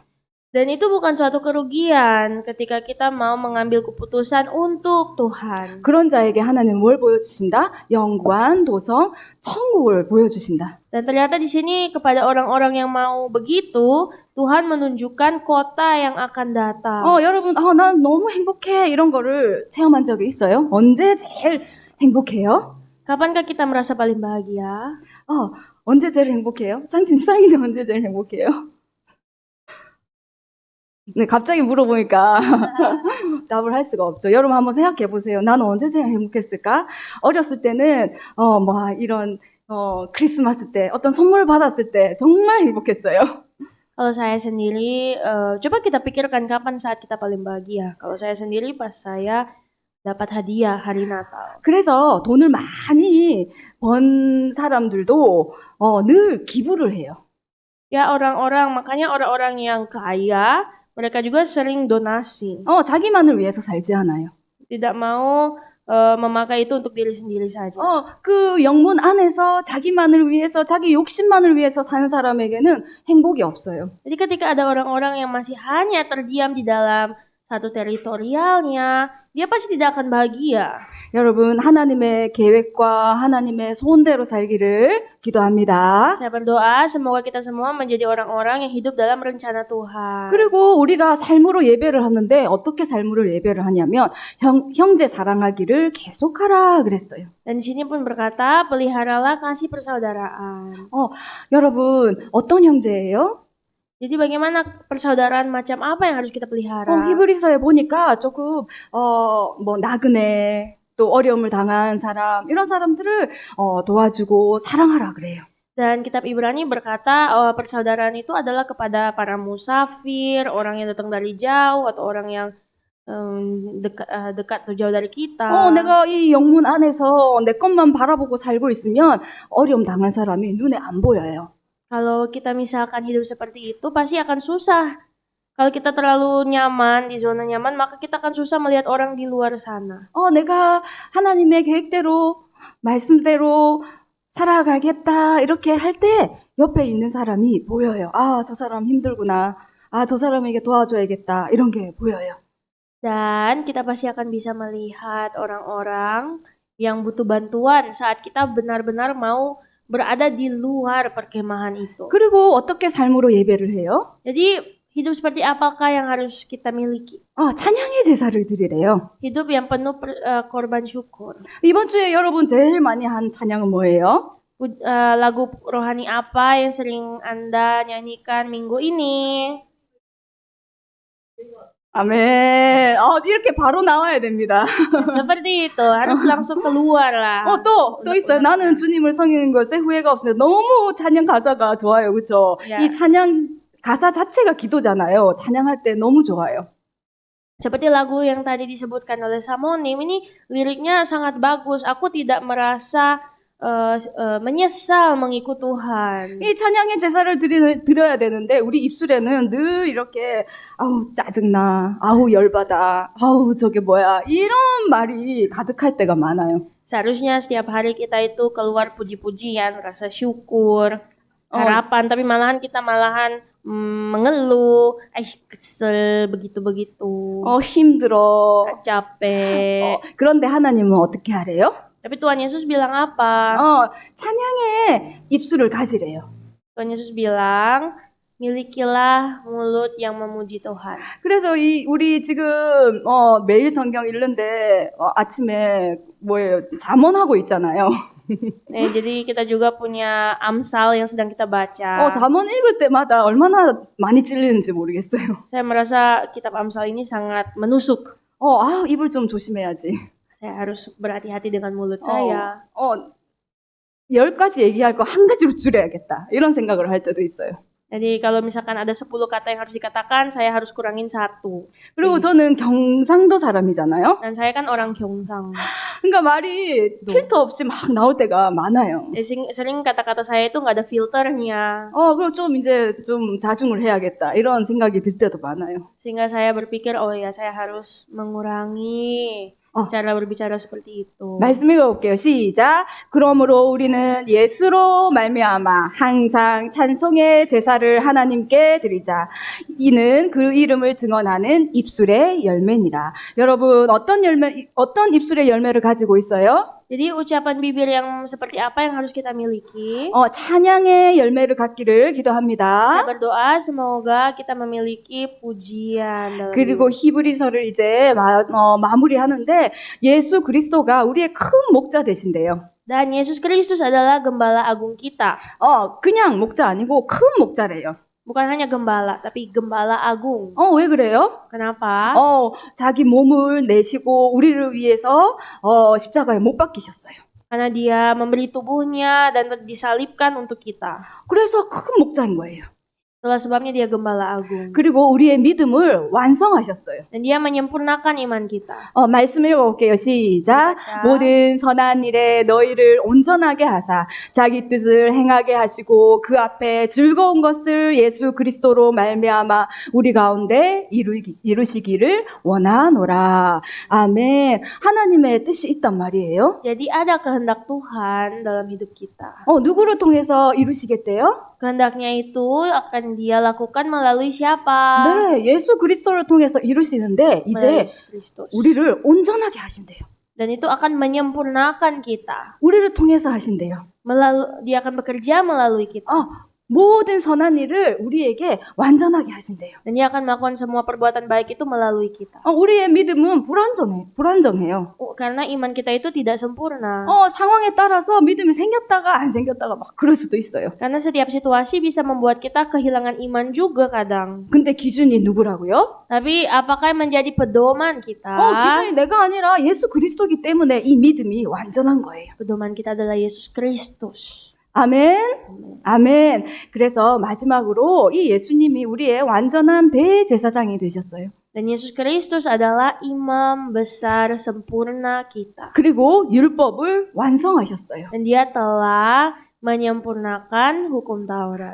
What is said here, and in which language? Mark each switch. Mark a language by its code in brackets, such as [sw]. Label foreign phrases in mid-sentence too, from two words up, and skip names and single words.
[id] Dan itu bukan suatu kerugian ketika kita mau mengambil keputusan untuk Tuhan. [ko] 그런 자에게 하나님은 뭘 보여주신다? 영광, 도성, 천국을 보여주신다. [id] Dan ternyata di sini kepada orang-orang yang mau begitu, Tuhan menunjukkan kota yang akan datang. [ko] 여러분, 난 너무 행복해 이런 거를 체험한 적이 있어요? 언제 제일 행복해요? [id] Kapankah kita merasa paling bahagia? [ko] 언제 제일 행복해요? 상이는 언제 제일 행복해요? 네, 갑자기 물어보니까 답을 할 수가 없죠. 여러분 한번 생각해 보세요. 나는 언제 제일 행복했을까? 어렸을 때는 이런 크리스마스 때 어떤 선물 받았을 때 정말 행복했어요. [id] Kalau saya sendiri, coba kita pikirkan kapan saat kita paling bahagia. Kalau saya sendiri pas saya dapat hadiah hari Natal. [ko] 그래서 돈을 많이 번 사람들도 늘 기부를 해요. [id] Ya makanya orang-orang yang kaya, mereka juga sering donasi. [ko] 자기만을 위해서 살지 않아요. [id] Tidak mau memakai itu untuk diri sendiri saja. [ko] 그 영문 안에서 자기만을 위해서, 자기 욕심만을 위해서 사는 사람에게는 행복이 없어요. [id] Jadi ketika ada orang-orang yang masih hanya terdiam di dalam satu teritorialnya, dia pasti tidak akan bahagia. [ko] 여러분, 하나님의 계획과 하나님의 소원대로 살기를 기도합니다. [id] Saya berdoa semoga kita semua menjadi orang-orang yang hidup dalam rencana Tuhan. [ko] 그리고 우리가 삶으로 예배를 하는데 어떻게 삶으로 예배를 하냐면 형제 사랑하기를 계속하라 그랬어요. [id] Dan di sini pun berkata, peliharalah kasih persaudaraan. [ko] 여러분, 어떤 형제예요? [id] Jadi bagaimana persaudaraan macam apa yang harus kita pelihara? [ko] 히브리서에 보니까 조금 뭐 나그네 또 어려움을 당한 사람 이런 사람들을 도와주고 사랑하라 그래요. [id] Dan kitab Ibrani berkata persaudaraan itu adalah kepada para musafir, orang yang datang dari jauh atau orang yang dekat atau jauh dari kita. [ko] 내가 이 영문 안에서 내 것만 바라보고 살고 있으면 어려움 당한 사람이 눈에 안 보여요. [id] Kalau kita misalkan hidup seperti itu pasti akan susah. Kalau kita terlalu nyaman di zona nyaman, maka kita akan susah melihat orang di luar sana. [ko] 내가 하나님의 계획대로 말씀대로 살아가겠다 이렇게 할 때 옆에 있는 사람이 보여요. 저 사람 힘들구나. 저 사람에게 도와줘야겠다. 이런 게 보여요. [id] Dan kita pasti akan bisa melihat orang-orang yang butuh bantuan saat kita benar-benar mau berada di luar perkemahan itu. [ko] 그리고 어떻게 삶으로 예배를 해요? [id] Jadi hidup seperti apakah yang harus kita miliki? [ko] 찬양의 제사를 드리래요. [id] Hidup yang penuh korban syukur. [ko] 이번 주에 여러분 제일 많이 한 찬양은 뭐예요? [id] Lagu rohani apa yang sering Anda nyanyikan minggu ini? [ko] 아멘. 이렇게 바로 나와야 됩니다. [id] Seperti itu, harus langsung keluar lah. [ko] 또 있어요. 나는 주님을 섬기는 것에 후회가 없어요. 너무 찬양 가사가 좋아요. 그렇죠? 야. 이 찬양 가사 자체가 기도잖아요. 찬양할 때 너무 좋아요. [id] Seperti lagu yang tadi disebutkan oleh Samonim, ini liriknya sangat bagus. Aku tidak merasa menyesal mengikut Tuhan. [ko] 이 찬양의 제사를 드려야 되는데 우리 입술에는 늘 이렇게 아우 짜증나, 아우 열받아, 아우 저게 뭐야 이런 말이 가득할 때가 많아요. [id] Seharusnya setiap hari kita itu keluar puji-pujian, rasa syukur, harapan, tapi malahan kita mengeluh, kesel begitu-begitu, [ko] 힘들어. [id] capek. [ko] 그런데 하나님은 어떻게 하래요? [id] Tapi Tuhan Yesus bilang apa? [ko] 찬양의 입술을 가지래요. [id] Tuhan Yesus bilang, milikilah mulut yang memuji Tuhan. [ko] 그래서 우리 지금 매일 성경 읽는데 아침에 뭐예요? 잠언하고 있잖아요. [id] Nih, jadi kita juga punya Amsal yang sedang kita baca. [ko] 잠언 읽을 때마다 얼마나 많이 찔리는지 모르겠어요. [id] Saya merasa kitab Amsal ini sangat menusuk. [ko] 입을 좀 조심해야지. [id] Saya harus berhati-hati dengan mulut saya. [ko] 10가지 얘기할 거 한 가지로 줄여야겠다. 이런 생각을 할 때도 있어요. [id] Jadi kalau misalkan ada 10 kata yang harus dikatakan, saya harus kurangin 1. [ko] 그리고 저는 경상도 사람이잖아요. [id] Dan saya kan orang Gyeongsang. [ko] 그러니까 말이 필터 없이 막 나올 때가 많아요. [id] Sering kata-kata saya itu nggak ada filternya. [ko] 그럼 좀 이제 좀 자중을 해야겠다. 이런 생각이 들 때도 많아요. [id] Sehingga saya berpikir, saya harus mengurangi cara berbicara seperti itu. [ko] 말씀 읽어볼게요. 시작. 그러므로 우리는 예수로 말미암아 항상 찬송의 제사를 하나님께 드리자. 이는 그 이름을 증언하는 입술의 열매니라. 여러분 어떤 입술의 열매를 가지고 있어요? [id] Jadi ucapan bibir yang seperti apa yang harus kita miliki? [ko] 찬양의 열매를 갖기를 기도합니다. [id] Saya berdoa semoga kita memiliki pujian. [ko] 그리고 히브리서를 이제 마무리하는데 예수 그리스도가 우리의 큰 목자 되신대요. [id] Dan Yesus Kristus adalah gembala agung kita. [ko] 그냥 목자 아니고 큰 목자래요. [id] Bukan hanya gembala, tapi gembala agung. [ko] 왜 그래요? [id] Kenapa? [ko] 자기 몸을 내시고 우리를 위해서 십자가에 못 박히셨어요. [id] Karena dia memberi tubuhnya dan disalibkan untuk kita. [ko] 그래서 큰 목자인 거예요. [id] Itulah sebabnya dia gembala agung. [ko] 그리고 우리의 믿음을 완성하셨어요. [id] Dan dia menyempurnakan iman kita. [ko] 말씀 읽어볼게요. 시작. 모든 선한 일에 너희를 온전하게 하사 자기 뜻을 행하게 하시고 그 앞에 즐거운 것을 예수 그리스도로 말미암아 우리 가운데 이루시기를 원하노라. 아멘. 하나님의 뜻이 있단 말이에요. [id] Jadi ada kehendak Tuhan dalam hidup kita. [ko] 누구를 통해서 이루시겠대요? [id] kehendaknya itu akan dia lakukan melalui siapa? [ko] 네, 예수 그리스도를 통해서 이루시는데 [id] Melalui [ko] 이제 [id] Yesus Kristus. [ko] 우리를 온전하게 하신대요. [id] Dan itu akan menyempurnakan kita. [ko] 우리를 통해서 하신대요. [id] Dia akan bekerja melalui kita. [ko] 모든 선한 일을 우리에게 완전하게 하신대요. [id] Dan dia akan melakukan semua perbuatan baik itu melalui kita. [ko] 우리의 믿음은 불안정해요. [id] Karena iman kita itu tidak sempurna. [ko] 상황에 따라서 믿음이 생겼다가 안 생겼다가 막 그럴 수도 있어요. [id] Karena setiap situasi bisa membuat kita kehilangan iman juga kadang. [ko] 근데 기준이 누구라고요? [id] Tapi apakah yang menjadi pedoman kita? [ko] 기준이 내가 아니라 예수 그리스도이기 때문에 이 믿음이 완전한 거예요. [id] Pedoman kita adalah Yesus Kristus. [ko] 아멘. 그래서 마지막으로 이 예수님이 우리의 완전한 대제사장이 되셨어요. [id] Dan Yesus Kristus adalah imam besar sempurna kita. [ko] 그리고 율법을 완성하셨어요. [id] Dan dia telah menyempurnakan hukum Taurat.